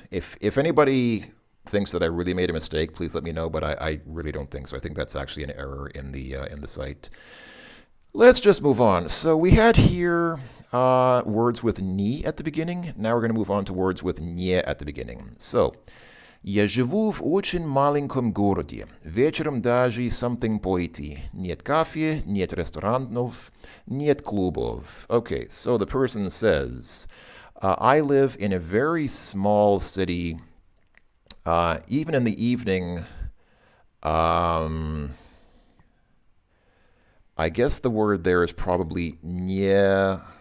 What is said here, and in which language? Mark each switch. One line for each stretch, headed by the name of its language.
English: If anybody thinks that I really made a mistake, please let me know, but I really don't think so. I think that's actually an error in the site. Let's just move on. So we had here words with ni at the beginning. Now we're going to move on to words with не at the beginning.
Russian: So, я живу в очень маленьком городе. Вечером даже
English: something
Russian: пойти. Нет кафе, нет ресторанов, нет клубов.
English: Okay, so the person says, I live in a very small city. Even in the evening, I guess the word there is probably некуда.